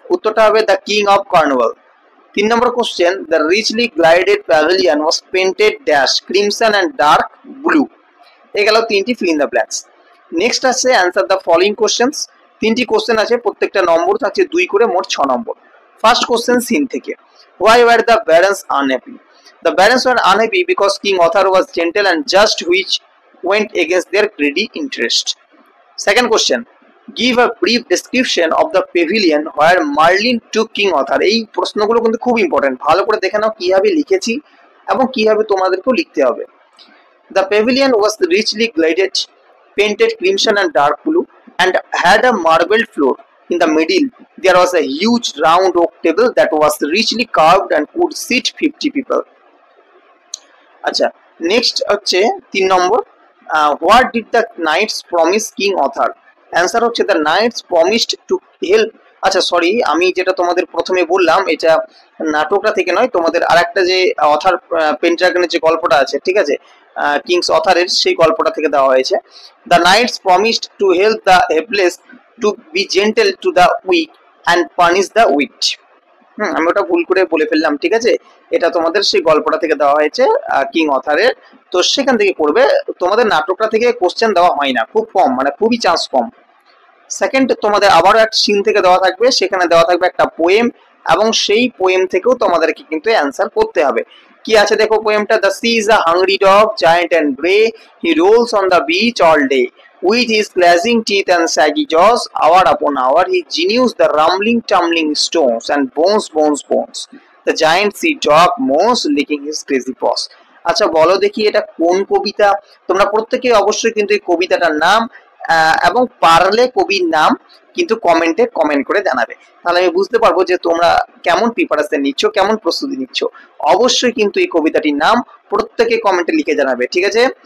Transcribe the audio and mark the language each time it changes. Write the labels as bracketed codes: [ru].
[bn] উত্তরটা হবে [en] The king of carnival. [bn] 3 number question, [en] The richly glided pavilion was painted dash crimson and dark blue. [bn] এই গেল তিনটি [en] Fill in the blanks. Next আছে answer the following questions. [bn] তিনটি question আছে, প্রত্যেকটা নম্বর থাকছে 2 করে, মোট 6 নম্বর। ফার্স্ট কোশ্চেন সিন থেকে, [en] why were the barons unhappy? The barons were unhappy because King Arthur was gentle and just, which went against their greedy interest. Second question, give a brief description of the pavilion where Merlin took King Arthur. [bn] এই প্রশ্নগুলো কিন্তু খুব important, ভালো করে দেখে নাও কিভাবে লিখেছি এবং কিভাবে তোমাদেরকেও লিখতে হবে। [en] The pavilion was richly gilded, painted crimson and dark blue, and had a marble floor. In the middle, there was a huge round oak table that was richly carved and could seat 50 people. [bn] আচ্ছা, next হচ্ছে 3 নম্বর, [en] what did the knights promise King Arthur? [bn] Answer হচ্ছে [en] the knights promised to help. [bn] আচ্ছা sorry, আমি যেটা তোমাদের প্রথমে বললাম এটা নাটকটা থেকে নয়, তোমাদের আরেকটা যে অথার পেন্টাগনের যে গল্পটা আছে, ঠিক আছে, কিংস অথারের সেই গল্পটা থেকে দেওয়া হয়েছে। [en] The knights promised to help the helpless, to be gentle to the weak and punish the weak. [bn] আমি ওটা ভুল করে বলে ফেললাম, ঠিক আছে? এটা তোমাদের সেই গল্পটা থেকে দেওয়া হয়েছে কিং অথারের, তো সেখান থেকে পড়বে। তোমাদের নাটকটা থেকে কোশ্চেন দেওয়া হয় না, খুব কম, মানে খুবই চান্স কম। সেকেন্ড, তোমাদের আবারও একটা সিন থেকে দেওয়া থাকবে, সেখানে দেওয়া থাকবে একটা পোয়েম, এবং সেই পোয়েম থেকেও তোমাদেরকে কিন্তু অ্যান্সার করতে হবে। কি আছে দেখো পোয়েমটা, [en] The sea is a hungry dog, giant and grey, he rolls on the beach all day, with his clashing teeth and saggy jaws, hour upon hour he genues the rumbling tumbling stones and bones. The giant sea dog moans, licking his crazy paws. [bn] আচ্ছা বলো দেখি এটা কোন কবিতা? তোমরা প্রত্যেকে অবশ্যই কিন্তু এই কবিতাটার নাম এবং পারলে কবির নাম কিন্তু কমেন্টে কমেন্ট করে জানাবে, তাহলে আমি বুঝতে পারবো যে তোমরা কেমন প্রিপারেশন নিচ্ছ, কেমন প্রস্তুতি নিচ্ছ। অবশ্যই কিন্তু এই কবিতাটির নাম প্রত্যেকে কমেন্টে লিখে জানাবে, ঠিক আছে?